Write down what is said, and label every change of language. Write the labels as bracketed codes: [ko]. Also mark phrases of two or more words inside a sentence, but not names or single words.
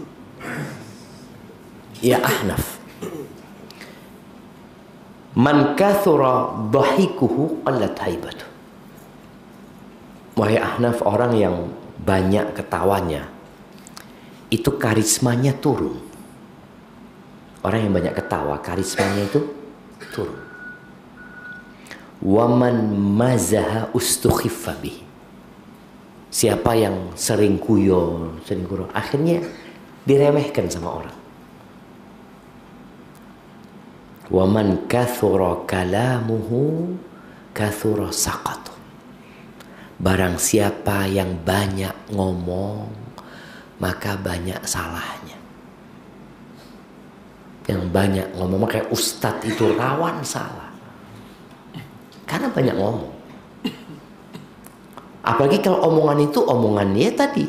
[ar] يا أحنف، من كثر ضحكه قلت هيبته. [id] Wahai Ahnaf, orang yang banyak ketawanya itu karismanya turun. Orang yang banyak ketawa, karismanya itu turun. [ar] ومن مزح استخف به. [id] Siapa yang sering guyon, sering gurau, akhirnya diremehkan sama orang. [ar] ومن كثر كلامه كثر سقطه. [id] Barang siapa yang banyak ngomong, maka banyak salahnya. Yang banyak ngomong, kayak ustadz itu rawan salah. Karena banyak ngomong. Apalagi kalau omongan itu omongannya tadi.